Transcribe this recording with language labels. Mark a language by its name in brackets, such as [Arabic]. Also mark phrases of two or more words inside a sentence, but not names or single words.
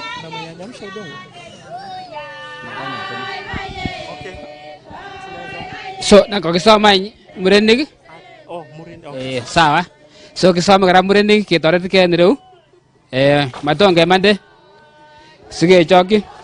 [Swahili] Namnyanyamsha udongo. [Kalenjin] So, nakokisoma murenik? Oh, murenik. Okay. Sawa. So, kisoma kara murenik ketoretkei en ireu. Maton kemande. Sikechokyi.